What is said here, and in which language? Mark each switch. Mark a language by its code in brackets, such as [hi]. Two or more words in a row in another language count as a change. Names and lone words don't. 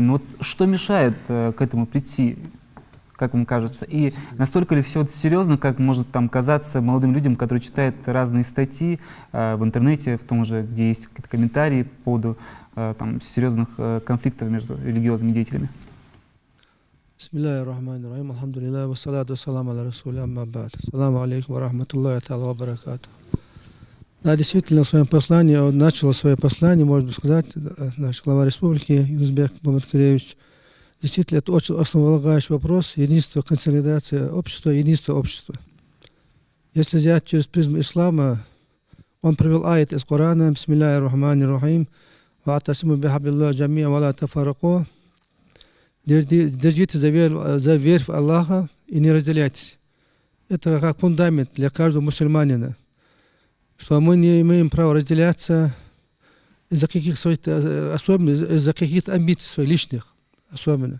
[ru] Но вот что мешает к этому прийти, как вам кажется? И настолько ли все серьезно, как может там казаться молодым людям, которые читают разные статьи в интернете, в том же, где есть какие-то комментарии по поводу там серьезных конфликтов между религиозными деятелями? [ar] بسم الله الرحمن الرحيم الحمد لله والصلاة والسلام على رسول أما بعد. السلام عليكم ورحمة الله تعالى وبركاته. [ru] Да, действительно, в своем послании, он начал свое послание, можно сказать, наш глава республики Юнусбек Мамадгиревич. Действительно, это очень основополагающий вопрос. Единство, консолидация общества, единство общества. Если взять через призму ислама, он привел аят из Корана, [ar] بسم الله الرحمن الرحيم واعتصموا بحبل الله جميعا ولا تفرقوا. [ru] Держите за веру в Аллаха и не разделяйтесь. Это как фундамент для каждого мусульманина, что мы не имеем права разделяться из-за каких-то своих особенностей, из-за каких-то амбиций своих личных особенно.